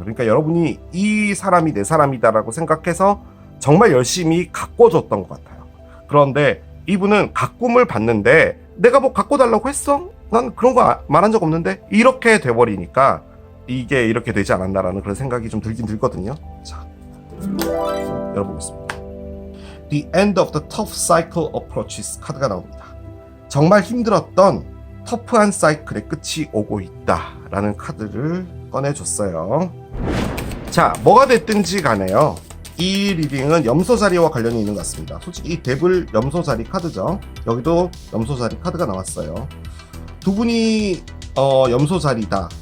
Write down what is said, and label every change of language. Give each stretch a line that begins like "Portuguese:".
Korean: 그러니까 여러분이 이 사람이 내 사람이다라고 생각해서 정말 열심히 가꿔줬던 것 같아요. 그런데 이분은 가꿈을 받는데 내가 뭐 가꿔달라고 했어? 난 그런 거 말한 적 없는데? 이렇게 돼버리니까 이게 이렇게 되지 않았나라는 그런 생각이 좀 들긴 들거든요. 자, 열어보겠습니다.
English: The end of the tough cycle approaches
Korean: 카드가 나옵니다. 정말 힘들었던 터프한 사이클의 끝이 오고 있다 라는 카드를 꺼내줬어요. 자, 뭐가 됐든지 간에요. 이 리딩은 염소자리와 관련이 있는 것 같습니다. 솔직히 이 데블 염소자리 카드죠. 여기도 염소자리 카드가 나왔어요. 두 분이 염소자리다